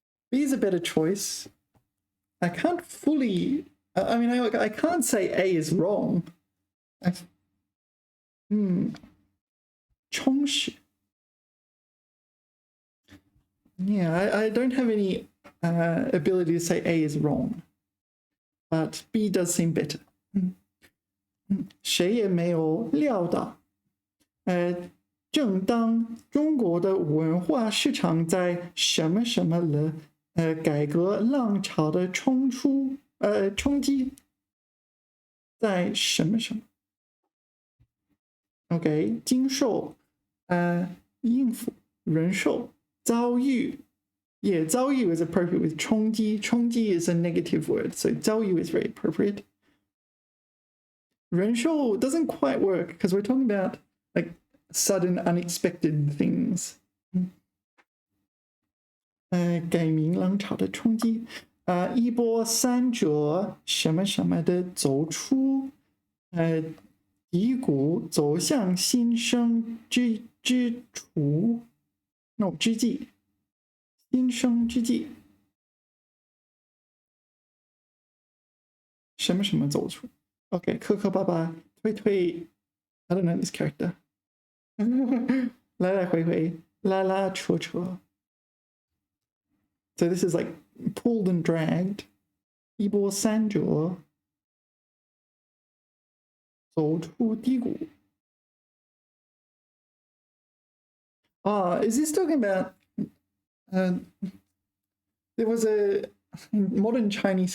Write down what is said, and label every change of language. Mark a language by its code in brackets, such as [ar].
[en] B is a better choice. I can't fully, I can't say A is wrong. [zh] 充实. [en] Yeah, I don't have any ability to say A is wrong, but B does seem better. [zh] 谁也没有料到，正当中国的文化市场在什么什么的改革浪潮的冲击，在什么什么 OK 经受应付忍受遭遇。 [en] Yeah, 遭遇 is appropriate with 冲击. 冲击 is a negative word, so 遭遇 is very appropriate. 忍受 doesn't quite work because we're talking about like sudden, unexpected things. [zh] 改名浪潮的冲击，一波三折什么什么的走出，低谷走向新生之处，no 之际。新生之际，什么什么走出 ？OK， 磕磕巴巴，推 ， [en] I don't know this character [zh] 来来回回，拉拉扯扯。 [en] So this is like pulled and dragged， [zh] 一波三折，走出低谷。 [en] Is this talking about? There was a modern Chinese.